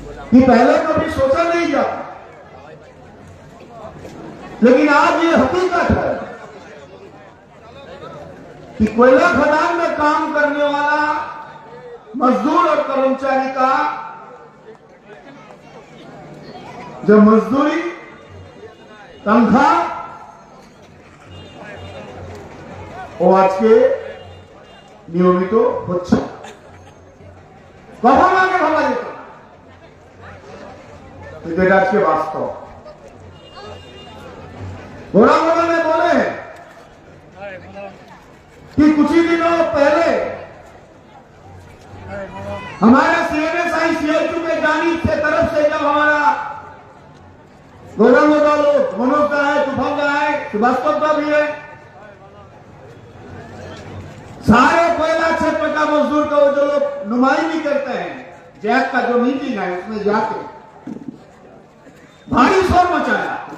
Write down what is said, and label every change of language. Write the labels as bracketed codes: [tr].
[hi] कि पहले कभी सोचा नहीं जाता, लेकिन आज ये हकीकत है कि कोयला खदान में काम करने वाला मजदूर और कर्मचारी का जो मजदूरी, तनख्वाह, वो आज के नियमित [bn] হচ্ছে। কখন আগে ভাবা যেত কিন্তু এটা আজকে বাস্তব। [hi] गौरंगदा ने बोले कि कुछ ही दिनों पहले हमारे CNSI CITU के जानिब से तरफ से जब हमारा गौरंगदा लोग, मनोज का है, तूफान का है, सुभाष का भी है, सारे कोयला क्षेत्र का मजदूर का वो जो लोग नुमाइंदगी करते हैं, जैक का जो मीटिंग है उसमें जाके भारी शोर मचाया।